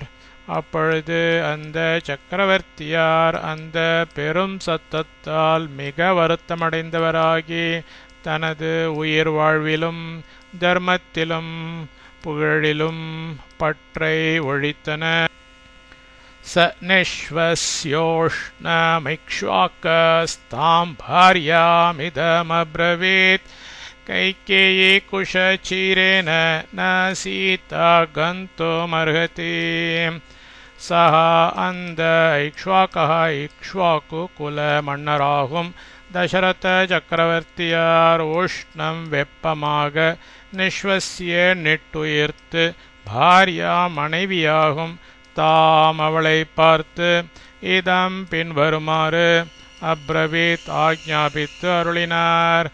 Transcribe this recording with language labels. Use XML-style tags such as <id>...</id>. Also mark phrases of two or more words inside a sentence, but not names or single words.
<ta>அப்பொழுது அந்த சக்கரவர்த்தியார் அந்த பெரும் சத்தத்தால் மிக வருத்தமடைந்தவராகி தனது உயிர் வாழ்விலும் தர்மத்திலும் புகழிலும் பற்றை ஒழித்தனர்.</ta> <sa>स निश्वस्योष्णमिक्ष्वाकस्तां भार्यामिदमब्रवीत् कैकेयी कुशचिरेण न सीता गन्तुमर्हति.</sa> <ta>सः அந்த இக்ஷ்வாகः இக்ஷ்வாக்கு குல மன்னராகும் தசரத சக்கரவர்த்தியார் உஷ்ணம் வெப்பமாக நிஸ்வசிய நெட்டுயிர்த்து பாரியா மனைவியாகும் தாம் அவளை பார்த்து இதம் பின்வருமாறு அப்ரவீத் ஆக்ஞாபித்து அருளினார்.</ta>